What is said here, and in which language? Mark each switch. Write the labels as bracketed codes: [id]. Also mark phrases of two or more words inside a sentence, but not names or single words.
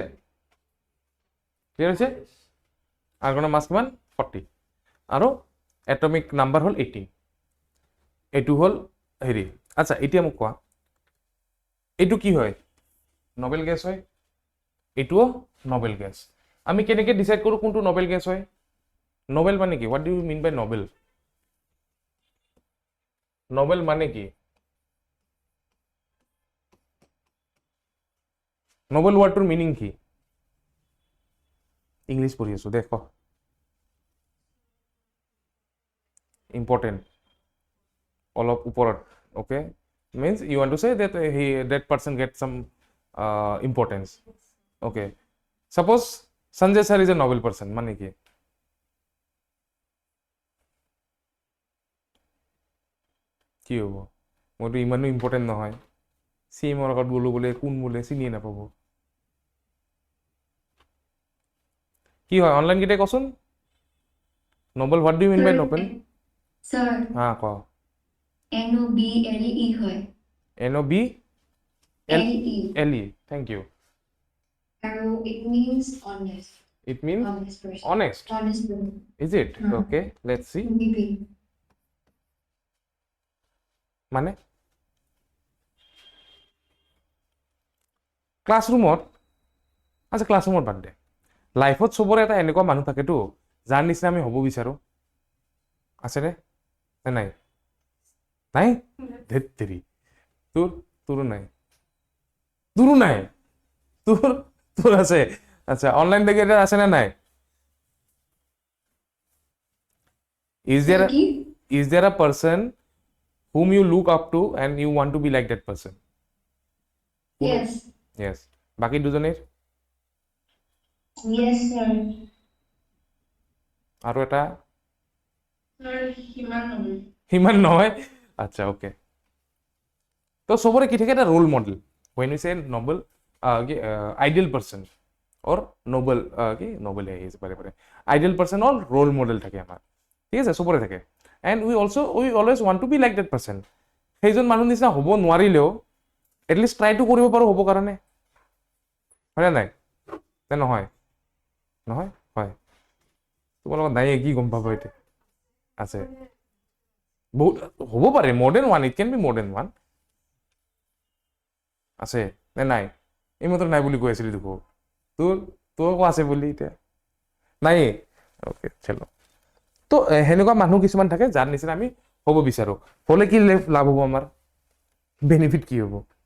[as] ক্লিয়াৰ হৈছে আৰ্গনৰ মাছ কিমান 40 আৰু [en] atomic number [as] হ'ল 18 এইটো হ'ল হেৰি আচ্ছা এতিয়া মোক কোৱা এইটো কি হয় [en] noble gas [as] হয় এইটোও [en] noble gas [as] আমি কেনেকৈ ডিসাইড কৰোঁ কোনটো [en] noble gas [as] হয় নবেল মানে কি [en] what do you mean by noble [as] নবেল মানে কি নবেল ৱাৰ্ডটোৰ মিনিং কি ইংলিছ পঢ়ি আছো দেখ ইম্পৰ্টেণ্ট অলপ ওপৰত [en] okay means you want to say that that person gets some importance okay suppose Sanjay sir is a noble person [as] মানে কি কি হ'ব মইতো ইমানো ইম্পৰ্টেণ্ট নহয় চিমৰ আগত গ'লো বোলে কোন বোলে চিনিয়ে নাপাব কি হয় অনলাইন কেইটাই কচোন নোবেল [en] what do you mean by noble [as] স্যার হা ক NOBLE হয় [en] NOBLE thank you আৰু it means honest it means person honest honest person is it okay let's see maybe [as] মানে ক্লাছৰুমত আচ্ছা ক্লাছৰুমত বাদ দে লাইফত চবৰে এটা এনেকুৱা মানুহ থাকেতো যাৰ নিচিনা আমি হ'ব বিচাৰোঁ আছেনে নাই নাই ধেত তেৰি তোৰো নাই তোৰ আছে আচ্ছা অনলাইন দেখি এটা আছেনে নাই [en] is there a person whom you look up to and you want to be like that person yes [as] বাকি দুজনের [en] yes sir [as] আৰু এটা sir হিমান নহয় আচ্ছা ওকে তো সবৰে কি থাকে এটা [en] role model when we say noble ideal person or noble [as] কি noble বাৰে বাৰে [en] ideal person or role model [as] থাকে আমাৰ ঠিক আছে সবৰে থাকে [en] and we always want to be like that person [as] সেইজন মানুহ নিচিনা হ'ব নোৱাৰিলেও এটলিষ্ট ট্ৰাইটো কৰিব পাৰোঁ হ'ব কাৰণে হয়নে নাই নে নহয় নহয় হয় তোমাৰ লগত নাই কি গম পাব এতিয়া আছে বহুত হ'ব পাৰে [en] more than one it can be more than one [as] আছে নে নাই এইমাত্ৰ নাই বুলি কৈ আছিলি দেখো তোৰ আছে বুলি এতিয়া নাই অ'কে চলো তো সেনেকুৱা মানুহ কিছুমান থাকে যাৰ নিচিনা আমি হ'ব বিচাৰোঁ হ'লে কি লাভ হ'ব আমাৰ বেনিফিট কি হ'ব